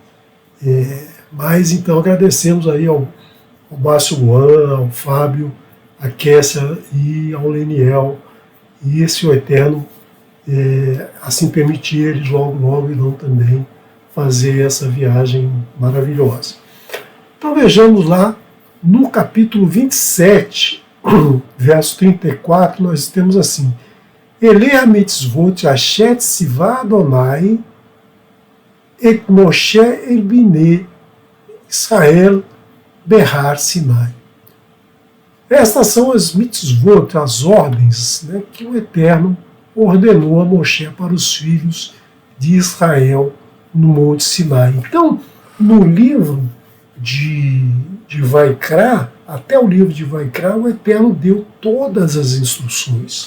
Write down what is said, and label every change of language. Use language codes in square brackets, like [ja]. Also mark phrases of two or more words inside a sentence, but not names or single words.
[pt] Mas então agradecemos aí ao Márcio Luan, ao Fábio, a Kessia e ao Leniel, e se o Eterno assim permitir, eles logo irão também fazer essa viagem maravilhosa. Então vejamos lá no capítulo 27, verso 34, nós temos assim: [he] אלה המצוות אשר ציווה אדוני את משה אל בני ישראל בהר סיני. [pt] Estas são as mitzvot, as ordens, né, que o Eterno ordenou a Moshe para os filhos de Israel no Monte Sinai. Então, no livro de Vaikra, até o livro de Vaikra, o Eterno deu todas as instruções.